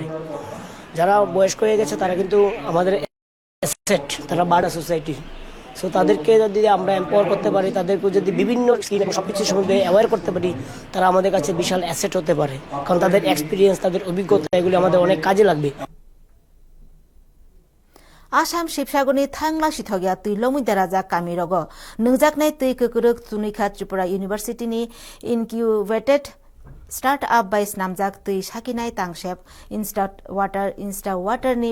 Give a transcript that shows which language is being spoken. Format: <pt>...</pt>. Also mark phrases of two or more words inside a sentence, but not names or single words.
<bn>যারা বয়স্ক হয়ে গেছে তারা কিন্তু আমাদের অ্যাসেট, তারা</bn> <en>better society.</en> <bn>সো তাদেরকে যদি আমরা এম্পাওয়ার করতে পারি, তাদেরকে যদি বিভিন্ন স্কিম সব কিছু সম্বন্ধে অ্যাওয়ার করতে পারি, তারা আমাদের কাছে বিশাল অ্যাসেট হতে পারে। কারণ তাদের এক্সপিরিয়েন্স, তাদের অভিজ্ঞতা এগুলি আমাদের অনেক কাজে লাগবে।</bn> <trp>आसाम शिबसागरनि थांला सिथगिया तुइ लमुइदा राजा कामिरग नोंजाकनाय तुइ कोकरक तुनिखा त्रिपुरा इउनिभार्सिटीनि</trp> <en>incubated startup</en> <trp>बाय नामजाक तुइ साकिनाय तांसेप इंस्टा वाटारनि</trp>